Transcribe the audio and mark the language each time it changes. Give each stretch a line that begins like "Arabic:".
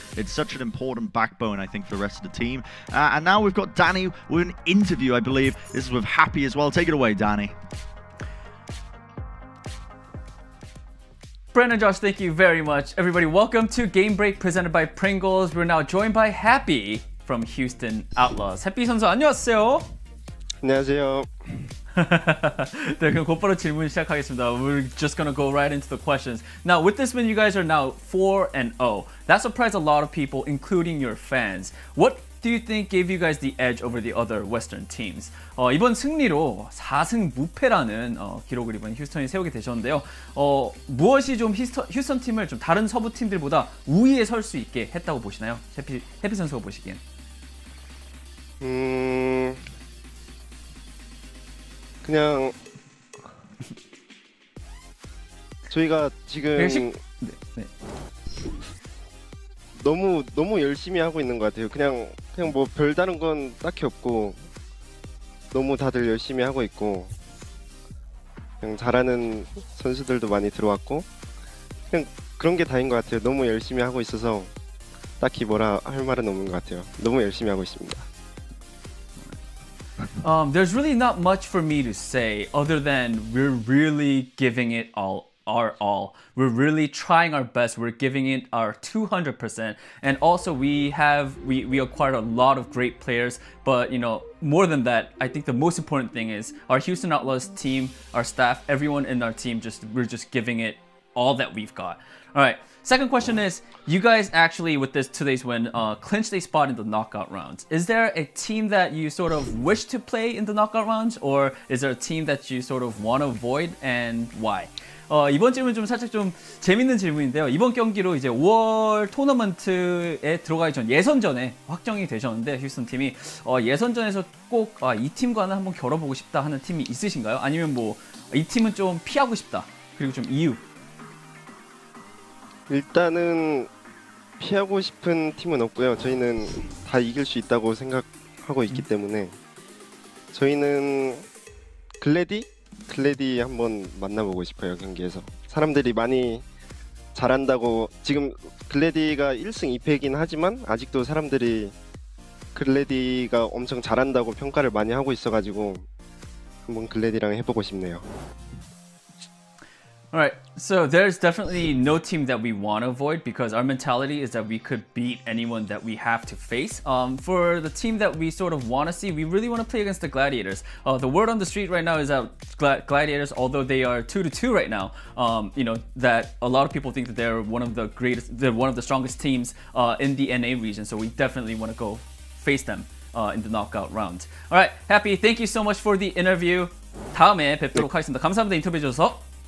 English: It's such an important backbone, I think, for the rest of the team. And now we've got Danny with an interview, I believe. This is with Happy as well. Take it away, Danny. Brandon, Josh, thank you very much. Everybody, welcome to Game Break presented by Pringles. We're now joined by Happy from Houston Outlaws.
Korean: Happy 선수, 안녕하세요. 안녕하세요. 네, 그럼 곧바로 질문 시작하겠습니다.
English: We're just gonna go right into the questions. Now, with this win, you guys are now 4-0. That surprised a lot of people, including your fans. What do you think gave you guys the edge over the other Western teams?
Korean: 이번 승리로 4승 무패라는 기록을 이번 휴스턴이 세우게 되셨는데요. 무엇이 좀 휴스턴 팀을 좀 다른 서부 팀들보다 우위에 설 수 있게 했다고 보시나요? 해피 선수가 보시기엔. 그냥 저희가 지금 네. 너무 열심히 하고 있는 것 같아요. 그냥 뭐 별다른 건 딱히 없고 너무 다들 열심히 하고 있고 그냥 잘하는 선수들도 많이 들어왔고 그냥 그런 게 다인 것 같아요. 너무 열심히 하고 있어서 딱히 뭐라 할 말은 없는 것 같아요. 너무 열심히 하고 있습니다.
English: There's really not much for me to say other than we're really giving it our all. We're really trying our best. We're giving it our 200%. And also we acquired a lot of great players, but you know, more than that, I think the most important thing is our Houston Outlaws team, our staff, everyone in our team, we're just giving it all that we've got. All right. Second question is, you guys actually, with today's win, clinched a spot in the knockout rounds. Is there a team that you sort of wish to play in the knockout rounds, or is there a team that you sort of want to avoid, and why?
Korean: 이번 질문 좀 살짝 좀 재밌는 질문인데요. 이번 경기로 이제 5월 토너먼트에 들어가기 전 예선전에 확정이 되셨는데 휴스턴 팀이 예선전에서 꼭 이 팀과는 한번 겨뤄보고 싶다 하는 팀이 있으신가요? 아니면 뭐 이 팀은 좀 피하고 싶다, 그리고 좀 이유? 일단은 피하고 싶은 팀은 없고요. 저희는 다 이길 수 있다고 생각하고 있기 때문에 저희는 글래디 한번 만나보고 싶어요. 경기에서 사람들이 많이 잘한다고, 지금 글래디가 1승 2패이긴 하지만 아직도 사람들이 글래디가 엄청 잘한다고 평가를 많이 하고 있어가지고 한번 글래디랑 해보고 싶네요.
English: Alright, so there's definitely no team that we want to avoid because our mentality is that we could beat anyone that we have to face. For the team that we sort of want to see, we really want to play against the Gladiators. The word on the street right now is that Gladiators, although they are 2-2 right now, you know, that a lot of people think that they're one of the strongest teams in the NA region. So we definitely want to go face them in the knockout round. Alright, Happy, thank you so much for the interview.
Korean: 다음에 뵙도록 하겠습니다. 감사합니다, 인터뷰해 주셔서.